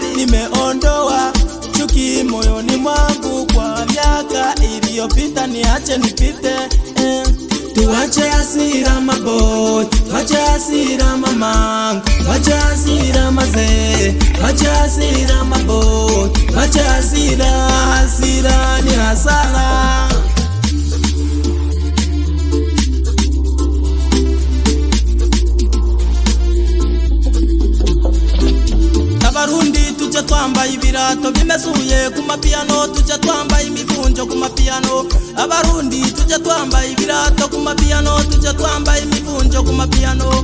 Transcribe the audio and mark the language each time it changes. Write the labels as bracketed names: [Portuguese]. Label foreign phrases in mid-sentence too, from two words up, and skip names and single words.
[Swahili] Nimeondoa chuki moyoni mwangu kwa miaka iliyopita, niache nipite. Tuache hasira maboy, wache hasira mamangu, wache hasira mazee, wache hasira maboy, wache hasira, hasira ni hasara. [Rundi] Abarundi tujya twambaye ibirato bimesuye ku mapiano, tujya twambaye imivunjo ku mapiano. Abarundi tujya twambaye ibirato ku mapiano, tujya twambaye imivunjo ku mapiano.